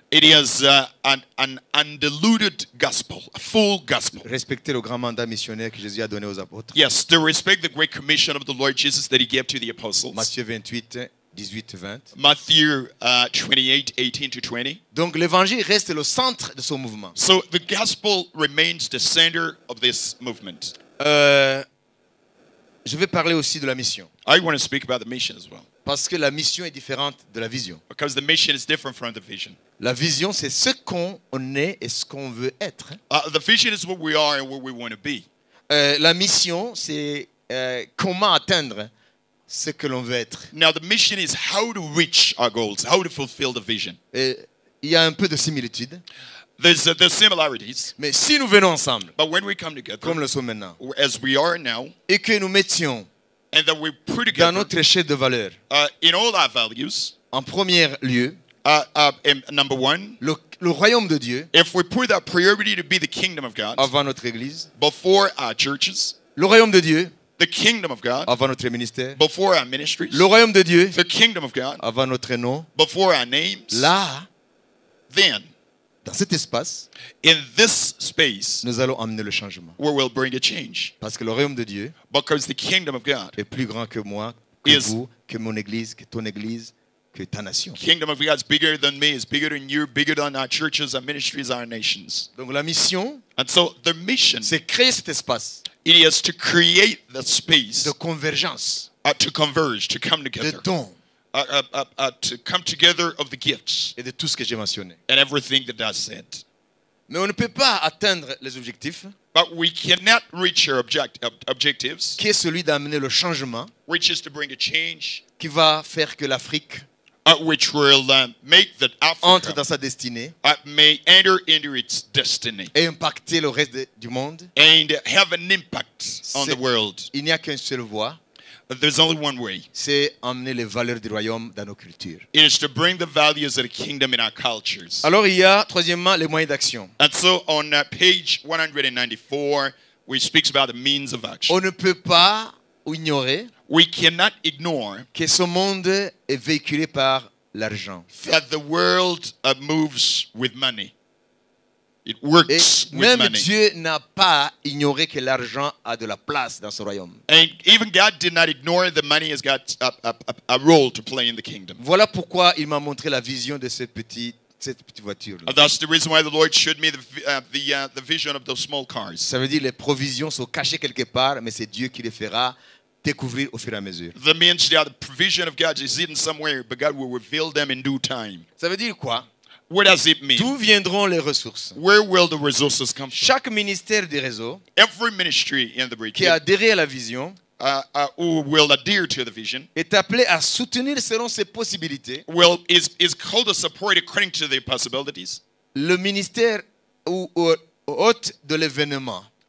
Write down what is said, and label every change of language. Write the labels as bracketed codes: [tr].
[en] it is an undiluted gospel, a full gospel. [fr] Respecter le grand mandat missionnaire que Jésus a donné aux apôtres. [en] Yes, to respect the great commission of the Lord Jesus that he gave to the apostles. [fr] Matthieu 28, 18, 20. [en] Matthew 28, 18 to 20. [fr] Donc l'évangile reste le centre de son mouvement. [en] So the gospel remains the center of this movement. [fr] Je vais parler aussi de la mission. [en] I want to speak about the mission as well, [fr] Parce que la mission est différente de la vision. [en] because the mission is different from the vision. [fr] La vision, c'est ce qu'on est et ce qu'on veut être. [en] The vision is what we are and what we want to be. [fr] La mission, c'est comment atteindre ce que l'on veut être. [en] Now the mission is how to reach our goals, how to fulfill the vision. [fr] Et il y a un peu de similitude. [en] There's similarities, [fr] Mais si nous venons ensemble, [en] but when we come together, [fr] comme le sommes maintenant, [en] as we are now, [fr] et que nous mettions [en] and that we put together [fr] notre échelle de valeur, [en] in all our values, [fr] en premier lieu, [en] number one, [fr] le royaume de Dieu [en] if we put our priority to be the kingdom of God [fr] avant notre église, [en] before our churches, [fr] le royaume de Dieu [en] the kingdom of God [fr] avant notre ministère, [en] before our ministries, [fr] le royaume de Dieu [en] the kingdom of God [fr] avant notre nom, [en] before our names, [fr] là, [en] then [fr] dans cet espace, [en] in this space [fr] nous allons amener le changement. [en] we will bring a change, [fr] Parce que le royaume de Dieu [en] because the kingdom of God, [fr] est plus grand que moi, que [en] Yes. [fr] vous, que mon église, que ton église, que ta nation. [en] kingdom of God is bigger than me, is bigger than you, bigger than our churches, our ministries, our nations. [fr] Donc la mission, [en] And so the mission, [fr] c'est créer cet espace [en] it is to create the space [fr] de convergence, [en] to converge, to come [fr] de [en] together, [fr] dons [en] to come together of the gifts [fr] et de tout ce que j'ai mentionné. [en] and everything that does said. [fr] Mais on ne peut pas atteindre les objectifs, [en] But we cannot reach our objectives, [fr] qui est celui d'amener le changement [en] which is to bring a change, [fr] qui va faire que l'Afrique [en] which will make that [fr] entre [en] Africa [fr] dans sa destinée [en] may enter into its destiny [fr] et impacter le reste du monde. [en] and have an impact on the world. [fr] Il n'y a qu'une seule voie, [en] There's only one way. [fr] c'est emmener les valeurs du royaume dans nos cultures. [en] It is to bring the values of the kingdom in our cultures. [fr] Alors il y a troisièmement les moyens d'action. [en] And so on page 194, we speaks about the means of action. [fr] On ne peut pas ignorer [en] We cannot ignore [fr] que ce monde est véhiculé par l'argent. [en] that the world moves with money. It [fr] Et [en] works with [fr] même [en] money. [fr] Dieu n'a pas ignoré que l'argent a de la place dans ce royaume. [en] And even God did not ignore that money has got a role to play in the kingdom. [fr] Voilà pourquoi il m'a montré la vision de cette petite voiture. [en] That's the reason why the Lord showed me the vision of those small cars. [fr] Ça veut dire les provisions sont cachées quelque part, mais c'est Dieu qui les fera découvrir au fur et à mesure. [en] That means that the provision of God is hidden somewhere, but God will reveal them in due time. [fr] Ça veut dire quoi? [en] What does it mean? [fr] D'où viendront les ressources? [en] Where will the resources come from? [fr] Chaque ministère du réseau [en] Every ministry in the [fr] qui a [en] region [fr] adhéré à la vision [en] who will adhere to the vision [fr] est appelé à soutenir selon ses possibilités [en] is called to support according to their possibilities. [fr] le ministère ou hôte de l'événement.